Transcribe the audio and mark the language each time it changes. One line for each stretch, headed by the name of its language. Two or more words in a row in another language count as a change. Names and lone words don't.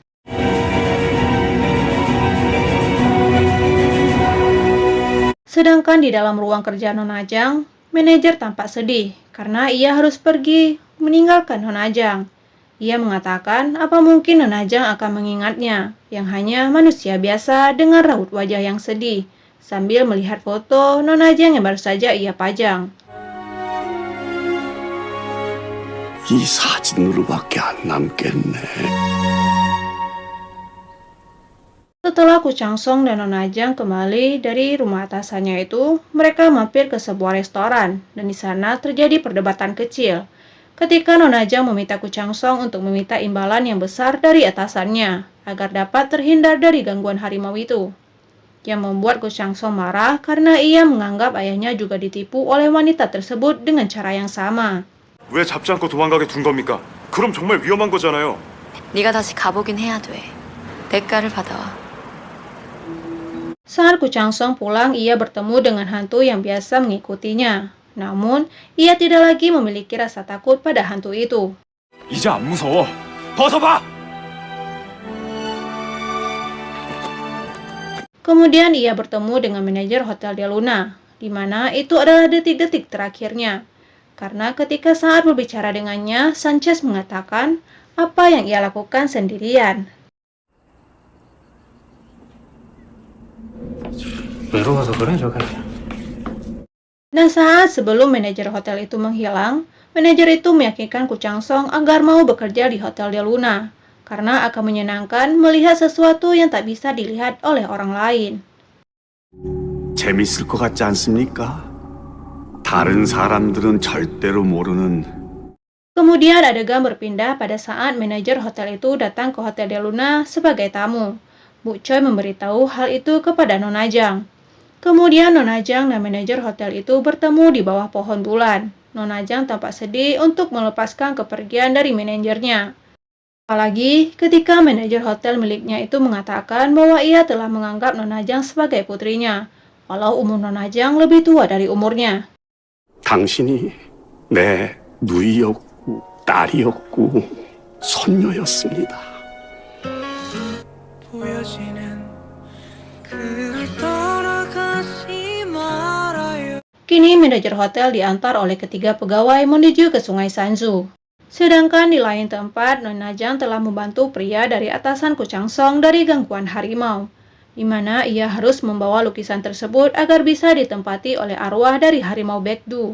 Indonesian: Sedangkan di dalam ruang kerja Nona Jang, manajer tampak sedih karena ia harus pergi meninggalkan Nona Jang. Ia mengatakan apa mungkin Nona Jang akan mengingatnya, yang hanya manusia biasa dengan raut wajah yang sedih, sambil melihat foto Nona Jang yang baru saja ia pajang.
Korean: 이 사진으로밖에 안 남겠네.
Indonesian: Setelah Ku Chang Song dan Nona Jang kembali dari rumah atasannya itu, mereka mampir ke sebuah restoran dan di sana terjadi perdebatan kecil. Ketika Nona Jang meminta Ku Chang Song untuk meminta imbalan yang besar dari atasannya agar dapat terhindar dari gangguan harimau itu, yang membuat Ku Chang Song marah karena ia menganggap ayahnya juga ditipu oleh wanita tersebut dengan cara yang sama.
Korean: 왜 잡지 않고 도망가게 둔 겁니까? 그럼 정말 위험한 거잖아요. 네가 다시 가보긴 해야 돼. 대가를 받아와.
Indonesian: Saat Ku Chang Song pulang, ia bertemu dengan hantu yang biasa mengikutinya. Namun, ia tidak lagi memiliki rasa takut pada hantu itu.
Korean: 이제 안 무서워. 벗어봐!
Indonesian: Kemudian ia bertemu dengan manajer Hotel Del Luna, di mana itu adalah detik-detik terakhirnya. Karena ketika saat berbicara dengannya, Sanchez mengatakan apa yang ia lakukan sendirian.
Korean: 외로워서 그래 저게.
Indonesian: Dan saat sebelum manajer hotel itu menghilang, manajer itu meyakinkan Ku Chang Song agar mau bekerja di Hotel Del Luna, karena akan menyenangkan melihat sesuatu yang tak bisa dilihat oleh orang lain.
Korean: 재밌을 것 같지 않습니까? 다른 사람들은 절대로 모르는
Indonesian: Kemudian adegan berpindah pada saat manajer hotel itu datang ke Hotel Del Luna sebagai tamu. Bu Choi memberitahu hal itu kepada Nona Jang. Kemudian Nona Jang dan manajer hotel itu bertemu di bawah pohon bulan. Nona Jang tampak sedih untuk melepaskan kepergian dari manajernya. Apalagi ketika manajer hotel miliknya itu mengatakan bahwa ia telah menganggap Nona Jang sebagai putrinya, walau umur Nona Jang lebih tua dari umurnya.
Korean: 당신이 내 누이였고 딸이었고 손녀였습니다.
Indonesian: Kini manajer hotel diantar oleh ketiga pegawai menuju ke Sungai Sanzu. Sedangkan di lain tempat, Nona Jang telah membantu pria dari atasan Ku Chang Song dari gangguan harimau, di mana ia harus membawa lukisan tersebut agar bisa ditempati oleh arwah dari harimau Baekdu.